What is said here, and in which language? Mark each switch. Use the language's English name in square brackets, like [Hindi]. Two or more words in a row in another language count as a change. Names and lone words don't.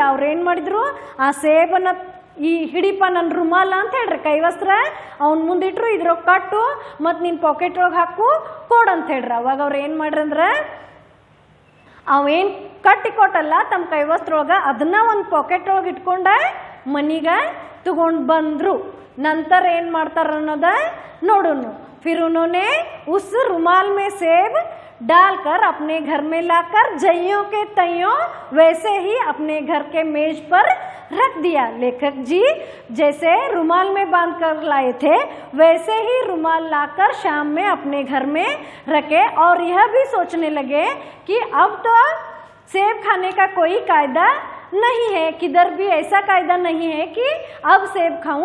[Kannada] ಅವ್ರು ಏನು ಮಾಡಿದ್ರು, ಆ ಸೇಬನ್ನು ಈ ಹಿಡಿಪ ನನ್ನ ರುಮಾಲ ಅಂತ ಹೇಳ್ರಿ, ಕೈವಸ್ತ್ರ ಅವ್ನ ಮುಂದಿಟ್ರು, ಇದ್ರೊಳಗೆ ಕಟ್ಟು ಮತ್ತು ನಿನ್ನ ಪಾಕೆಟ್ ಒಳಗೆ ಹಾಕು ಕೊಡು ಅಂತ ಹೇಳ್ರಿ. ಅವಾಗ ಅವ್ರು ಏನು ಮಾಡ್ರಂದ್ರೆ ಅವೇನು ಕಟ್ಟಿ ಕೊಟ್ಟಲ್ಲ ತಮ್ಮ ಕೈವಸ್ತ್ರೊಳಗೆ, ಅದನ್ನ ಒಂದು ಪಾಕೆಟ್ ಒಳಗೆ ಇಟ್ಕೊಂಡ ಮನಿಗೆ ತಗೊಂಡು ಬಂದರು. ನಂತರ ಏನು ಮಾಡ್ತಾರ ಅನ್ನೋದ ನೋಡೋಣ. [Hindi] फिर उन्होंने उस रुमाल में सेब डालकर अपने घर में लाकर जइयों के तइयों वैसे ही अपने घर के मेज पर रख दिया. लेखक जी जैसे रुमाल में बांध कर लाए थे वैसे ही रुमाल लाकर शाम में अपने घर में रखे और यह भी सोचने लगे कि अब तो सेब खाने का कोई कायदा नहीं है, किधर भी ऐसा कायदा नहीं है कि अब सेब खाऊं.